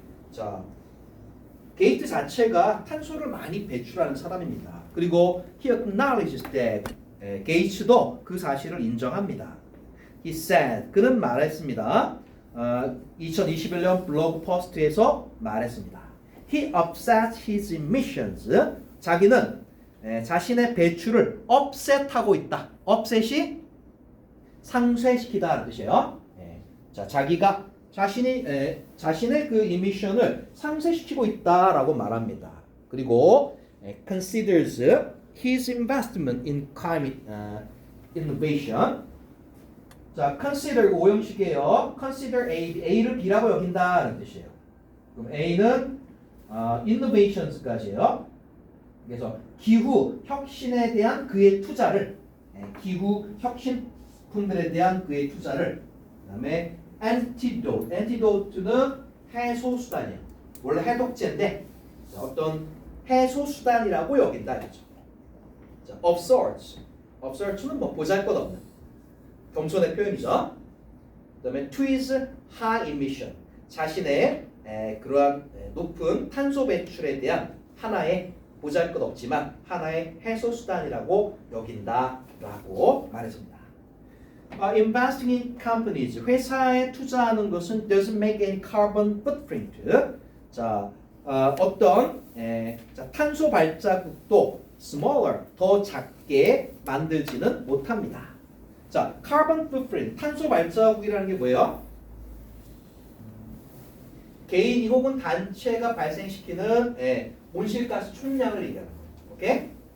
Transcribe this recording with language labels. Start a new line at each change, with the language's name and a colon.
Korean: 자, 게이트 자체가 탄소를 많이 배출하는 사람입니다. 그리고 he acknowledges that 게이츠도 그 사실을 인정합니다. He said 그는 말했습니다. 2021년 블로그 포스트에서 말했습니다.
English: He offsets his emissions.
Korean: 자기는 자신의 배출을 offset하고 있다. offset이 상쇄시키다라는 뜻이에요. 자, 자기가 자신의 그 이미션을 상쇄시키고 있다라고 말합니다.
English: 그리고 considers his investment in climate innovation.
Korean: 자, consider 오형식이에요. consider A를 B라고 여긴다는 뜻이에요. 그럼 A는 innovations까지예요. 그래서 기후 혁신에 대한 그의 투자를 기후 혁신품들에 대한 그의 투자를 그다음에 antidote는 해소수단이에요. 원래 해독제인데 어떤 해소수단이라고 여긴다 이거죠. 자, observe는 뭐 보잘것없는 겸손의 표현이죠. 그다음에 to his high emission 자신의 그러한 높은 탄소 배출에 대한 하나의 보잘것없지만 하나의 해소수단이라고 여긴다라고 말했습니다.
English: Investing in companies 회사에 투자하는 것은 doesn't make any carbon footprint.
Korean: 자, 어떤 탄소 발자국도 smaller 더 작게 만들지는 못합니다. 자, carbon footprint 탄소 발자국이라는 게 뭐예요? 개인이 혹은 단체가 발생시키는 온실가스 총량을 얘기하는 거예요. 오케이?